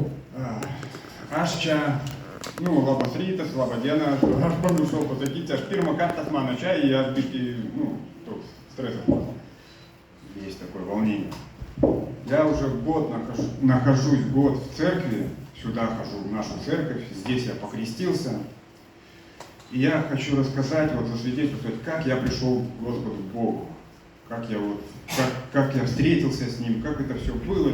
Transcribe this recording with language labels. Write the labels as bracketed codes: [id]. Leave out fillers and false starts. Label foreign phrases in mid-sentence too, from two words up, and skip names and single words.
[lt] Aš čia, nu, labas rytas, laba diena, aš pamiršau pasakyti, aš pirmą kartą [ru] с мамой [lt] čia, [ru] и я [lt] biškį, ну, toks стрессов. [ru] Есть такое волнение. Я уже год нахожусь год в церкви, сюда хожу, в нашу церковь, здесь я покрестился. И я хочу рассказать, вот засвидетельствовать, как я пришел к Господу Богу, как я встретился с Ним, как это все было.